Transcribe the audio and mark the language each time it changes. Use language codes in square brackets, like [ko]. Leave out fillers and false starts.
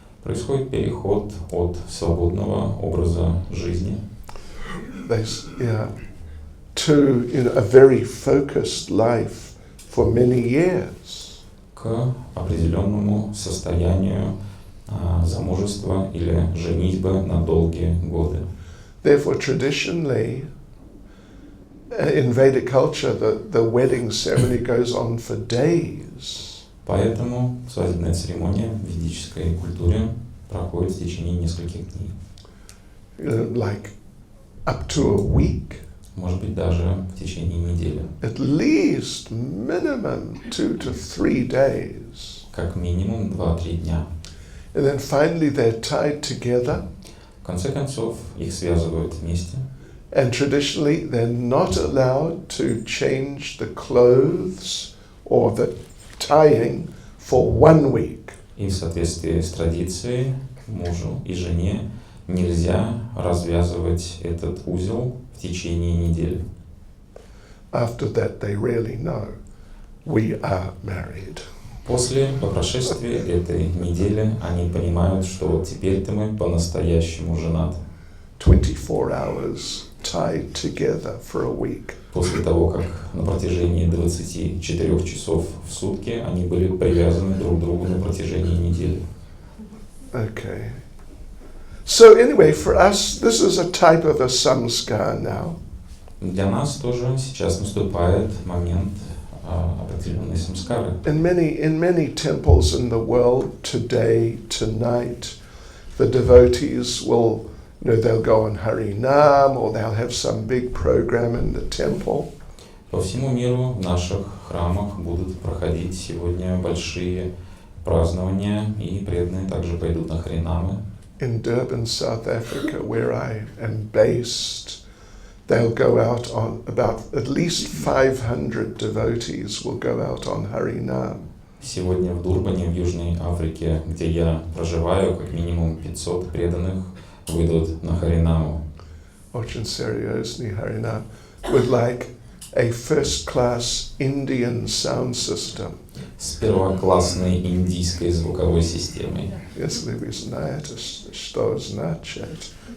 [ru] Происходит переход от свободного образа жизни [en] to a very focused life for many years. [ru] К определенному состоянию замужества или женитьбы на долгие годы. [en] Therefore, traditionally, in Vedic culture, the wedding ceremony goes on for days. [ru] Поэтому свадебная церемония в ведической культуре проходит в течение нескольких дней. [en] Like up to a week. [ru] Может быть, даже в течение недели. [en] At least minimum 2 to 3 days. [ru] Как минимум 2-3 дня. [en] And then finally they're tied together. [ru] В конце концов, их связывают вместе. [en] And traditionally they're not allowed to change the clothes or the tying for 1 week. [ru] И в соответствии с традицией мужу и жене нельзя развязывать этот узел в течение недели. [en] After that they really know we are married. [ru] По прошествии этой недели они понимают, что вот теперь-то мы по-настоящему женаты. [en] 24 hours tied together for a week. [ru] После того, как на протяжении 24 часов в сутки они были привязаны друг к другу на протяжении недели. [en] Okay. So anyway, for us, this is a type of a samskar now. [ru] Для нас тоже сейчас наступает момент определенной самскары. [en] In many temples in the world today, tonight, the devotees will, they'll go on Harinam or they'll have some big program in the temple. [ru] По всему миру в наших храмах будут проходить сегодня большие празднования, и преданные также пойдут на харинамы. [en] In Durban, South Africa, where I am based, they'll go out on about at least 500 devotees will go out on Harinam. [ru] Сегодня в Дурбане, в Южной Африке, где я проживаю, как минимум 500 преданных выйдут на харинаму. Очень серьезный [en] Harinam with like a first-class Indian sound system. [ru] С первоклассной индийской звуковой системой. Если вы знаете, что значит.